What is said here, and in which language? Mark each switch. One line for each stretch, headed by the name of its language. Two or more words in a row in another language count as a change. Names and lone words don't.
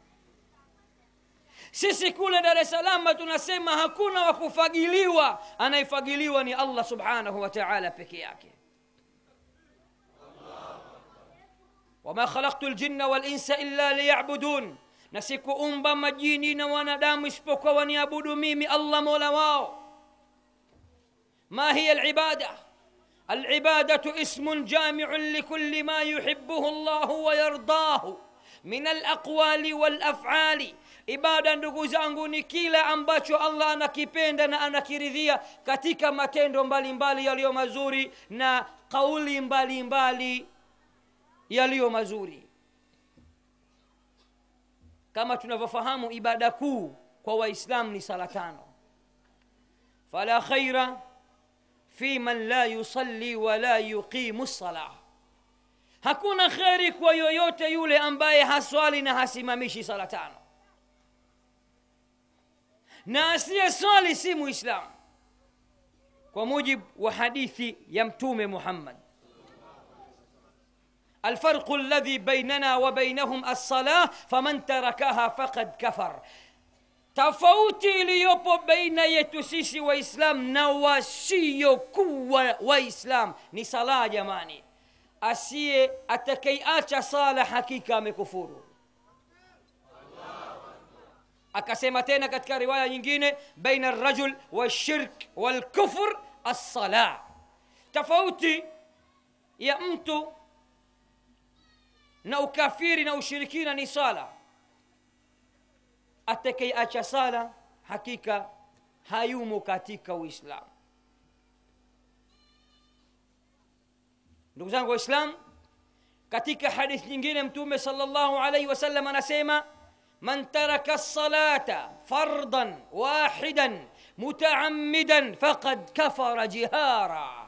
Swahili: Sisi kule Dar es Salaam tunasema hakuna wa kufagiliwa, anayefagiliwa ni Allah
Arabic: سبحانه وتعالى
Swahili: peke yake.
Arabic: وما خلقت الجن والإنس إلا ليعبدون,
Swahili: na sikuumba majini na wanadamu isipokuwa waniabudu mimi Allah mola wao.
Arabic: ما هي العبادة؟ العبادة اسم جامع لكل ما يحبه الله ويرضاه من الأقوال والأفعال.
Swahili: Ibada, ndugu zangu, ni kila ambacho Allah anakipenda na anakiridhia katika matendo mbalimbali yaliyo mazuri na kauli mbalimbali yaliyo mazuri. Kama tunavyofahamu, ibada kuu kwa Waislamu ni sala 5.
Arabic: فلا خير فيمن لا يصلي ولا يقيم الصلاة.
Swahili: Hakuna khairi kwa yoyote yule ambaye haswali na hasimamishi sala 5. Na asiyeswali si Muislamu, kwa mujibu wa hadithi ya Mtume Muhammad.
Arabic: الفرق الذي بيننا وبينهم الصلاة فمن تركها فقد كفر.
Swahili: Tofauti iliyopo baina yetu sisi Waislam na wasiokuwa Waislam ni sala, jamani. Atakayeacha sala hakika amekufuru. Akasema tena katika riwaya nyingine,
Arabic: بين الرجل والشرك والكفر الصلاة.
Swahili: Tofauti ya mtu na ukafiri na ushirikina ni sala. Atakayeacha sala hakika hayumo katika Uislamu. Ndugu zangu Waislamu, katika hadithi nyingine Mtume
Arabic: صلى الله عليه وسلم
Swahili: anasema,
Arabic: من ترك الصلاة فرضا واحدا متعمدا فقد كفر جهارا.